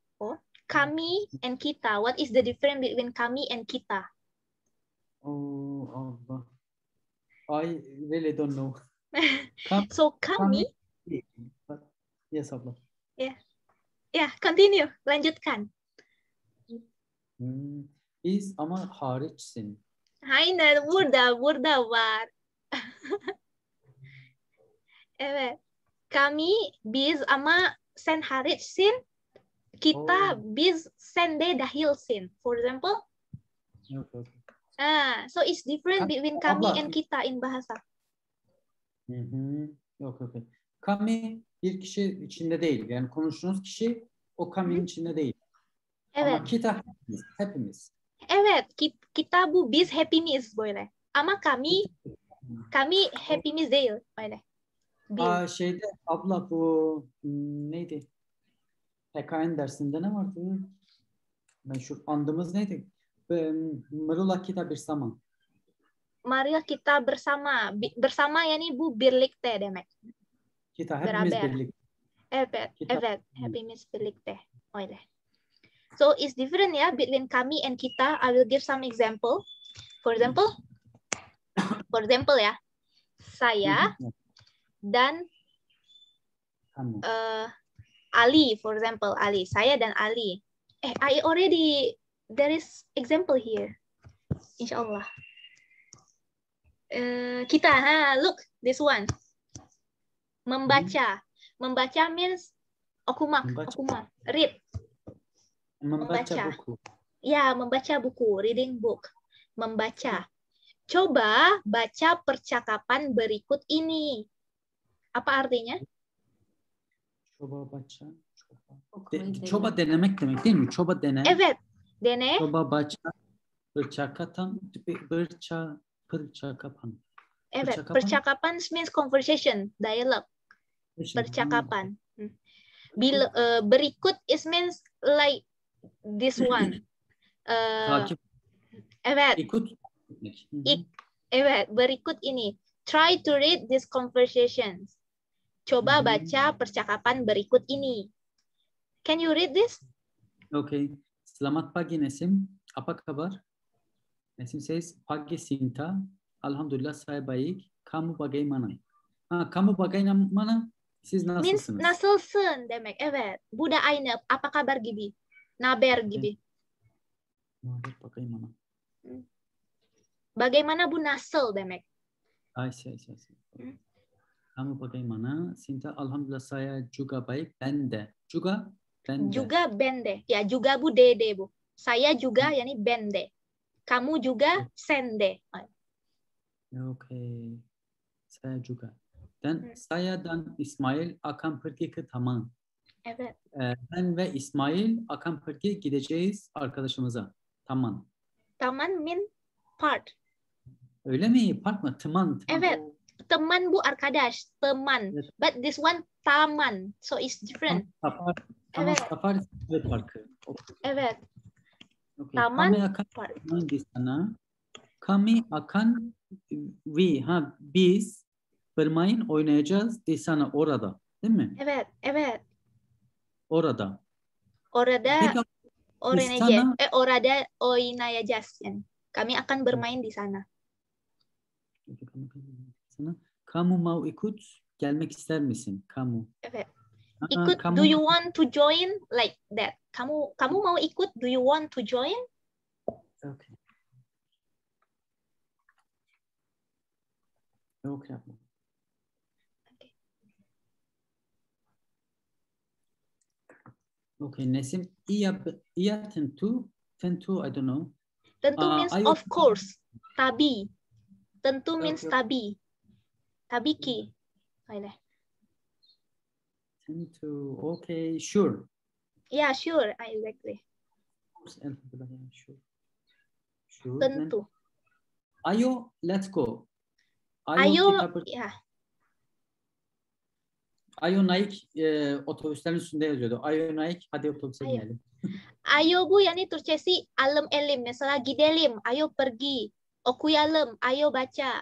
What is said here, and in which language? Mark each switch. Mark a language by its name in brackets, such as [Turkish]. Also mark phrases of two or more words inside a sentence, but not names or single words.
[English] Kami and kita. What is the difference between kami and kita? Oh, I really don't know. So kami. Yes, Abla. Yeah, continue. [Indonesian] Lanjutkan. [Turkish] Biz ama hariçsin. Aynen, burada var. Evet. Kami biz ama sen hariçsin. Kita biz sen de dahilsin. [English] For example. Okay. So it's different between kami and kita in bahasa. Okay. [Turkish] Kami bir kişi içinde değil. Yani konuştuğunuz kişi o kami'nin içinde değil. Evet. Ama kita hepimiz. Evet, kita bu biz hepimiz böyle. Ama kami hepimiz değil böyle. Şeyde abla bu neydi? PKN dersinde ne vardı? Meşhur andımız neydi? [Indonesian] Marilah kita bersama. Marilah kita bersama. [Turkish] Bersama yani bu birlikte demek. Kita hepimiz birlikte. Evet, hepimiz birlikte. Öyle. [English] So it's different ya between kami and kita. I will give some example. For example ya, [Indonesian] saya dan Ali, [English] for example, Ali. [Indonesian] Saya dan Ali. [English] There is example here. [Indonesian] Insyaallah. Kita, [English] look, this one. [Indonesian] Membaca. Membaca [English] means okuma. Read. [Indonesian] Membaca buku. Ya, membaca buku, [English] reading book. [Indonesian] Membaca. Coba baca percakapan berikut ini. Apa artinya? Coba baca. [Turkish] Coba denemek demek değil mi? Coba dene. Evet, dene. [Indonesian] Coba baca percakapan. [English] Evet, percakapan means conversation, dialogue. [Indonesian] Percakapan. [English] Berikut is means like this one. [Turkish] Evet. Evet, [Indonesian] berikut ini. [English] Try to read these conversations. [Indonesian] Coba baca percakapan berikut ini. [English] Can you read this? [Indonesian] Okay. Selamat pagi Nesim. Apa kabar? [English] Nesim says, pagi Sinta. [Indonesian] Alhamdulillah saya baik. Kamu bagaimana? Kamu bagaimana? [Turkish] Siz nasılsınız? Means nasılsın demek. Evet. Bu da aynı. [Indonesian] Apa kabar [Turkish] gibi. Naber gibi. Naber bagaimana? Bagaimana bu nasıl demek. [English] I see. [Indonesian] Kamu bagaimana? Sinta alhamdulillah saya juga baik. [Turkish] Ben de. Juga ben de. Ya, juga bu dede bu. [Indonesian] Saya juga [Turkish] yani ben de. [Indonesian] Kamu juga [Turkish] sen de. [Indonesian] Okay. Saya juga. Dan saya dan İsmail akan pergi ke Taman. [Turkish] Evet. Ben ve İsmail [Indonesian] akan pergi [Turkish] gideceğiz arkadaşımıza. [Indonesian] Taman. [English] Taman mean park. [Turkish] Öyle mi? Park mı? Teman. Evet. Teman bu arkadaş. Teman. Evet. [English] But this one taman. So it's different. Taman Safari Parkı. Okay. [Turkish] Evet. [English] Okay. [Indonesian] Taman kami akan main di sana. Kami akan biz bermain oynayacağız di sana orada. [Turkish] Değil mi? Evet. Orada. Peki, Oreneje, [Indonesian] Sana. [Turkish] orada oynayacağız yani. [Indonesian] Kami akan bermain di sana. Kamu mau ikut? [Turkish] Gelmek ister misin? Kamu. Evet. Aa, [Indonesian] Ikut, kamu [English] do you want to join? Like that. [Indonesian] Kamu mau ikut? [English] Do you want to join? Okay. Okay. Okay, Nesim. [Indonesian] Iya tentu. Tentu, [English] I don't know. Tentu means [Indonesian] Ayo. [English] of course. Tabi. Tentu means Okay. [Turkish] tabi. Tabiki. Boleh. [Indonesian] Tentu. [English] Okay, sure. Yeah, sure. Exactly. Sure. Sure. [Indonesian] Tentu. Ayo, [English] let's go. [Indonesian] Ayo, kita ya. Ayo naik [Turkish] otobüslerin üstünde yazıyordu. [Indonesian] Ayo naik, [Turkish] hadi otobüse [Indonesian] Ayo. [Turkish] binelim. Ayo bu yani Türkçesi alım elim. Mesela gidelim, [Indonesian] ayo pergi. Okuyalım, ayo baca.